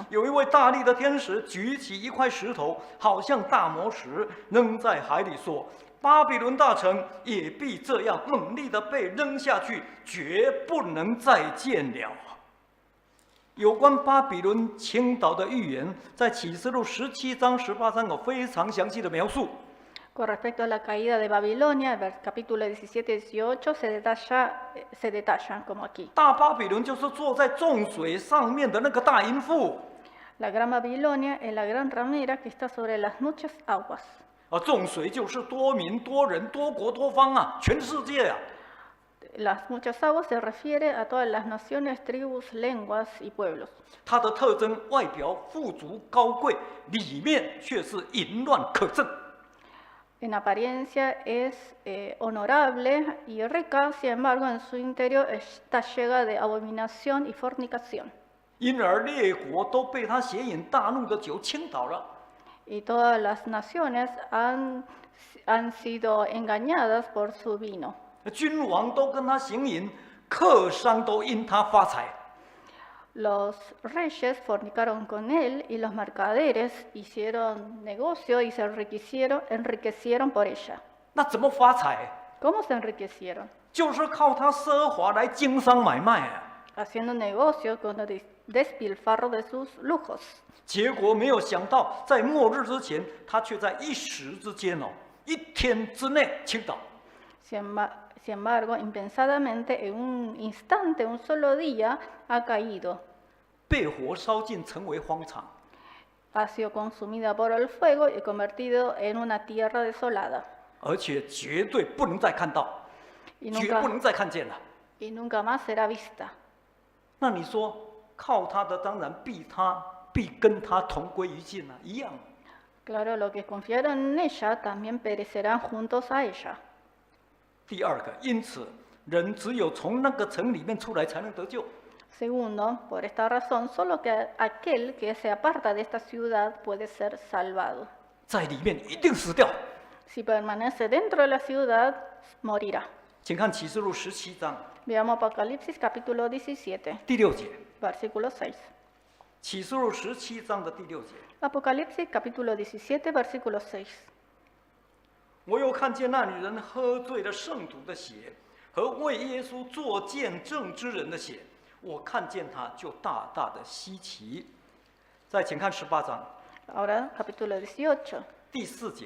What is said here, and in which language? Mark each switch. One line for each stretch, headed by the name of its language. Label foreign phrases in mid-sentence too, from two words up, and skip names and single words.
Chinese: 有一位大力的天使举起一块石头，好像大磨石，扔在海里，说：“巴比伦大城也必这样猛烈地被扔下去，绝不能再见了。” 有关巴比伦倾倒的预言，在启示录17章、18章有非常详细的描述。
Spanish: Con respecto a la caída de Babilonia, el capítulo 17 y 18 se detallan como aquí.
Chinese: 大巴比伦就是坐在众水上面的那个大淫妇，
Spanish: La gran Babilonia es la gran ramera que está sobre las muchas aguas.
Chinese: 众水就是多民、多人、多国、多方啊，全世界啊。
Spanish: Las muchas aguas se refiere a todas las naciones, tribus, lenguas y pueblos.
Chinese: 它的特征外表富足高贵，里面却是淫乱可憎。
Spanish: En apariencia es honorable y rica, sin embargo en su interior está llena de abominación y fornicación.
Chinese: 因而列国都被他邪淫大怒的酒倾倒了。
Spanish: Y todas las naciones han sido engañadas por su vino.
Chinese: 君王都跟他行淫，客商都因他发财。
Spanish: Los reyes fornicaron con él y los mercaderes hicieron negocio y se enriquecieron por ella.
Chinese: 那怎么发财？
Spanish: ¿Cómo se enriquecieron?
Chinese: 就是靠他奢华来经商买卖啊。
Spanish: Haciendo negocio con el despilfarro de sus lujos.
Chinese: 结果没有想到，在末日之前，他却在一时之间1天之内倾倒。
Spanish: Sin embargo, impensadamente, en un instante, un solo día, ha caído.
Chinese: 被火烧尽，成为荒场。
Spanish: Ha sido consumida por el fuego y convertido en una tierra desolada.
Chinese: 而且绝对不能再看到，
Spanish: Y
Chinese: 绝不能再看见了。
Spanish: nunca más será vista.
Chinese: 那你说，靠他的当然必跟他同归于尽啊，一样。
Spanish: Claro, los que confiaron en ella también perecerán juntos a ella.
Chinese: 第二个，因此人只有从那个城里面出来才能得救。
Spanish: Segundo, por esta razón, solo que aquel que se aparta de esta ciudad puede ser salvado.
Chinese: 在里面一定死掉。
Spanish: Si permanece dentro de la ciudad, morirá.
Chinese: 请看启示录17章
Spanish: Veamos Apocalipsis capítulo 17,
Chinese: 第6节。
Spanish: versículo 6.
Chinese: 启示录17章的第6节，
Spanish: Apocalipsis capítulo 17, versículo 6.
Chinese: 我又看见那女人喝醉了圣徒的血和为耶稣做见证之人的血，我看见她就大大的稀奇。再请看18章
Spanish: Ahora capítulo 18,
Chinese: 第4节，